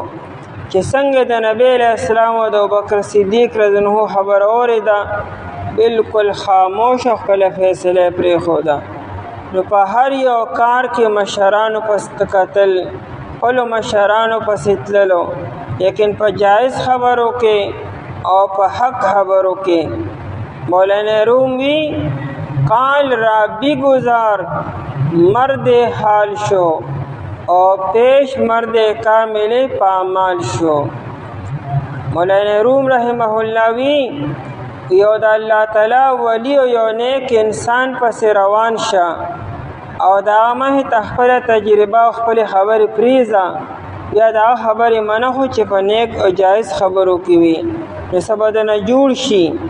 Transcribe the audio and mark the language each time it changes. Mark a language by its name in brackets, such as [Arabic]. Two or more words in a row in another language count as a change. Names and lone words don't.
[Pashto] چې څنګه د نبی [Arabic] علیہ السلام [Pashto] او د ابوبکر صدیق [Arabic] رضی الله عنه [Pashto] خبره واورېده بالکل خاموش او خپله فیصله یې پرېښوده. نو په هر یو کار کې مشرانو پسې کتل، خپلو مشرانو پسې تللو، لیکن په جایز خبرو کې او په حق خبرو کې. [Persian] مولانا روم وی قال رابی گزار مرد حال شو او پیش مرد کامل پامال شو. [Pashto] مولانا روم [Arabic] رحمه الله [Pashto] وی یو د الله تعالی ولی او یو نیک انسان پس روان شه او دا مه تخپل تجربه او خپل خبرې پریزه، یا دا خبرې منه خو چې په نیک او جایز خبرو کې وي، نو څه به درنه جوړ شي.